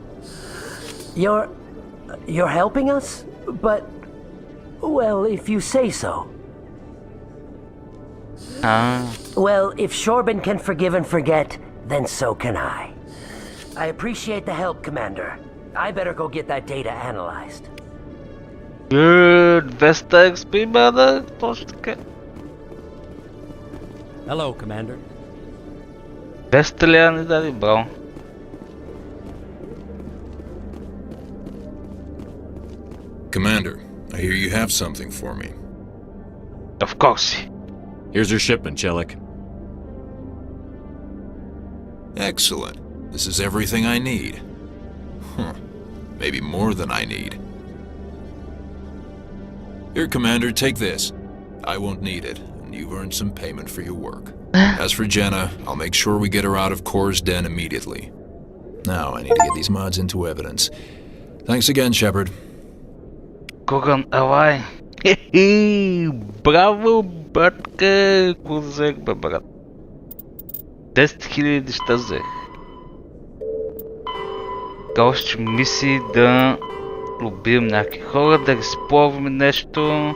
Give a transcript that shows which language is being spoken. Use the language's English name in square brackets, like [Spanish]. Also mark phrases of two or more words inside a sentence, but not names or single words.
[English] You're helping us? But, well, if you say so. Well, if Shorben can forgive and forget, then so can I. I appreciate the help, Commander. I better go get that data analyzed. Good, 200 XP, brother. [Bulgarian] Точно така. [English] Hello, Commander. [Bulgarian] 200 лева ни даде, браво. [English] Commander, I hear you have something for me. Of course. Here's your shipment, Chelik. Excellent. This is everything I need. Maybe more than I need. Here, Commander, take this. I won't need it, and you've earned some payment for your work. As for Jenna, I'll make sure we get her out of Core's den immediately. Now, I need to get these mods into evidence. Thanks again, Shepard. [Bulgarian] Коган, авай! Браво, братка! Какво взех, бе, брат? 10 000 неща взех. Още мисии да убием някакви хора, да разплуваме нещо.